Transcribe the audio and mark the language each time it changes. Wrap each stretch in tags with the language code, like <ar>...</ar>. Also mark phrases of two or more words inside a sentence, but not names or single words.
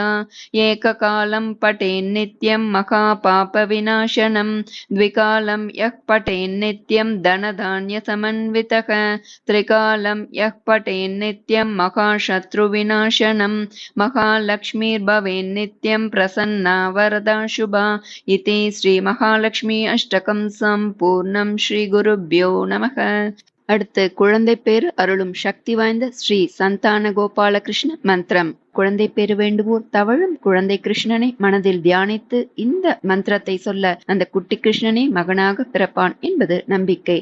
<sa>एककालं पठेन्नित्यं महापापविनाशनं द्विकालं यः पठेन्नित्यं धनधान्यसमन्वितः त्रिकालं यः पठेन्नित्यं महाशत्रुविनाशनं महालक्ष्मीर्भवेन्नित्यं प्रसन्ना वरदा शुभा. इति श्रीमहालक्ष्मी अष्टकं பூர்ணம். श्री गुरुभ्यो नमः.</sa> <ta>அடுத்து குழந்தை பேரு அருளும் சக்தி வாய்ந்த ஸ்ரீ சந்தான கோபாலகிருஷ்ண மந்திரம். குழந்தை பேரு வேண்டுவோர் தவழும் குழந்தை கிருஷ்ணனை மனதில் தியானித்து இந்த மந்திரத்தை சொல்ல அந்த குட்டி கிருஷ்ணனே மகனாக பிறப்பான் என்பது நம்பிக்கை.</ta>